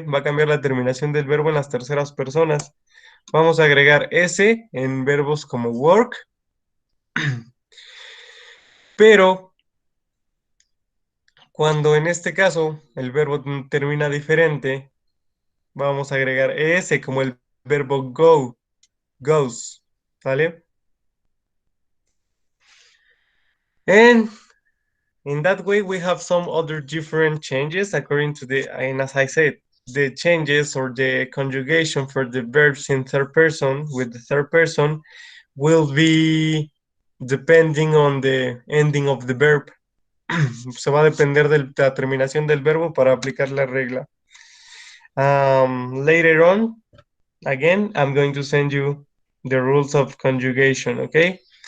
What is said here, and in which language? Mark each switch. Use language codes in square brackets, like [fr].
[es] Va a cambiar la terminación del verbo en las terceras personas. Vamos a agregar s en verbos como work, pero cuando en este caso el verbo termina diferente, vamos a agregar es como el verbo go, goes, ¿sale? [en] And in that way, we have some other different changes according to and as I said, the changes or the conjugation for the verbs in third person with the third person will be depending on the ending of the verb. [es] Se va a depender de la terminación del verbo para aplicar la regla. [en] Later on, again, I'm going to send you the rules of conjugation, okay?